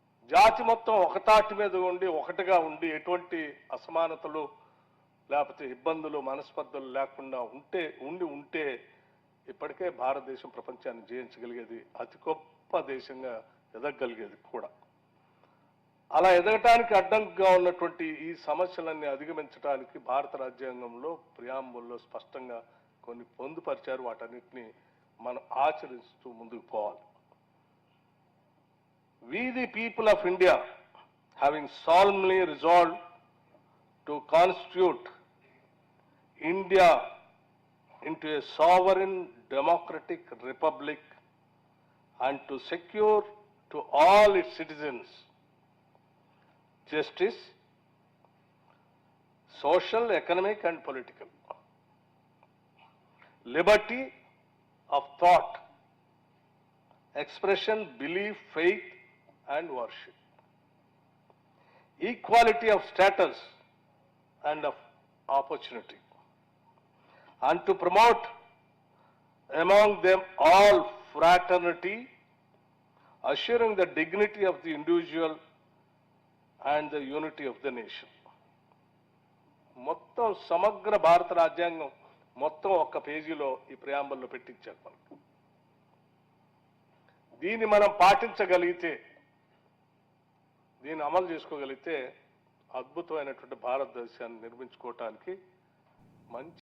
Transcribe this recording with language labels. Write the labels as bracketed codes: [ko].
[te] జాతి మొత్తం ఒకతాటి మీద ఉండి, ఒకటిగా ఉండి, ఎటువంటి అసమానతలు లేకపోతే ఇబ్బందులు, మనస్పర్ధలు లేకుండా ఉంటే ఇప్పటికే భారతదేశం ప్రపంచాన్ని జయించగలిగేది, అతి గొప్ప దేశంగా ఎదగగలిగేది కూడా. అలా ఎదగటానికి అడ్డంగా ఉన్నటువంటి ఈ సమస్యలన్నీ అధిగమించడానికి భారత రాజ్యాంగంలో ప్రియాంబుల్లో స్పష్టంగా కొన్ని పొందుపరిచారు. వాటన్నిటిని మనం ఆచరిస్తూ ముందుకు పోవాలి. [en] We the people of India, having solemnly resolved to constitute India into a sovereign democratic republic and to secure to all its citizens justice, social, economic and political, liberty of thought, expression, belief, faith and worship, equality of status and of opportunity, and to promote among them all fraternity, assuring the dignity of the individual and the unity of the nation. [te] మొత్తం సమగ్ర భారత రాజ్యాంగం మొత్తం ఒక్క పేజీలో ఈ ప్రియాంబుల్లో పెట్టించారు మనకు. దీన్ని మనం పాటించగలిగితే, దీన్ని అమలు చేసుకోగలిగితే అద్భుతమైనటువంటి భారతదేశాన్ని నిర్మించుకోవటానికి మంచి